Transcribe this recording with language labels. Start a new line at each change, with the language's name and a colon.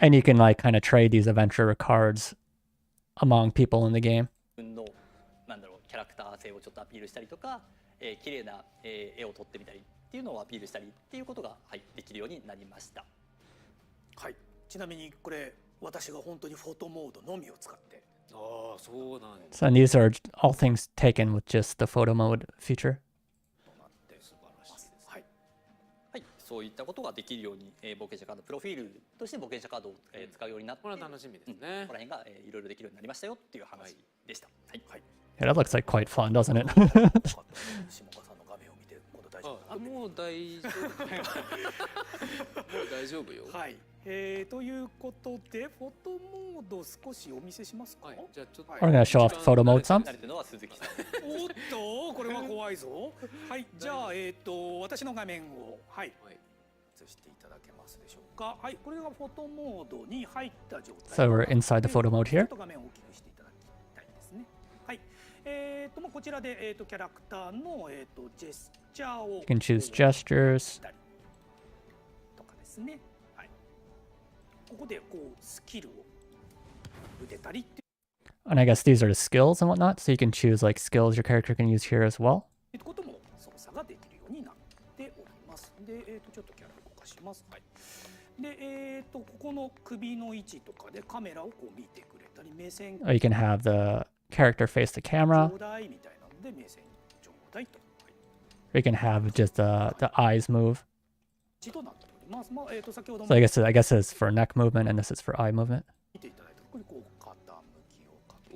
English: And you can like kind of trade these adventure cards among people in the game.
Japanese: 分のなんだろうキャラクター性をちょっとアピールしたりとか、綺麗な、絵を撮ってみたりっていうのをアピールしたりっていうことが、はい、できるようになりました。はい、ちなみにこれ私が本当にフォトモードのみを使ってああそうなんだ。
English: So and these are all things taken with just the photo mode feature.
Japanese: となって素晴らしいです。はい、はい、そういったことができるように、冒険者カードプロフィールとして冒険者カードを、使うようになって、これは楽しみですね。ここら辺が、いろいろできるようになりましたよっていう話でした。はい、はい、
English: Yeah, that looks like quite fun, doesn't it?
Japanese: 下川さんの画面を見て今度大丈夫かなって。もう大丈夫。もう大丈夫よ。はい、ということでフォトモード少しお見せしますか。はい、じゃあちょっと。
English: We're gonna show off the photo mode some.
Japanese: 慣れてるのは鈴木さん。おっとこれは怖いぞ。はい、じゃあ私の画面をはい。はい。映していただけますでしょうか。はい、これがフォトモードに入った状態。
English: So we're inside the photo mode
Japanese: ちょ
English: here.
Japanese: っと画面を大きくしていただきたいですね。はい。もうこちらでキャラクターのジェスチャーを
English: You can choose gestures.
Japanese: とかですね。はい。ここでこうスキルを打てたりってい
English: And I guess these are the skills and whatnot. So you can choose like skills your character can use here as well.
Japanese: うことも操作ができるようになっております。で、ちょっとキャラ動かします。はい。で、ここの首の位置とかでカメラをこう見てくれたり、目線
English: Or you can have the character face the camera.
Japanese: ちょうだいみたいなので目線ちょうだいと。はい。
English: Or you can have just the eyes move.
Japanese: 一度なっております。まあ、先ほど
English: So I guess it's for neck movement and this is for eye movement.
Japanese: 見ていただいたところにこう傾きをかけ